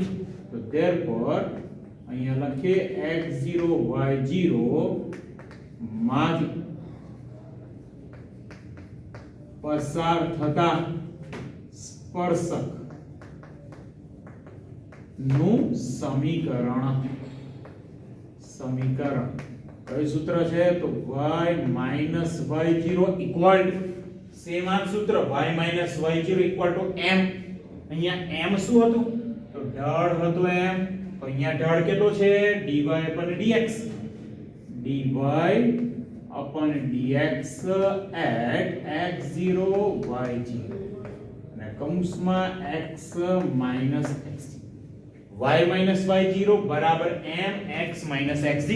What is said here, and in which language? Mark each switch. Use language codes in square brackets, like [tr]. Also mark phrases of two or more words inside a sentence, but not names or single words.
[gu] તો therefore અહીંયા લખીએ x0 y0 માંથી પસાર થતા સ્પર્શક નું સમીકરણ, સમીકરણ કયું સૂત્ર છે? [en] તો y minus y0 equal to, સેમ આ સૂત્ર, y minus y0 equal to m. [gu] અહીંયા m શું હતું? તો ઢાળ હતો m. તો અહીંયા ઢાળ કેટલો છે? [en] dy upon dx, dy upon dx at x0 y0 [gu] અને કૌંસમાં [en] x minus x, y minus y0 [gu] બરાબર [en] m x minus x0.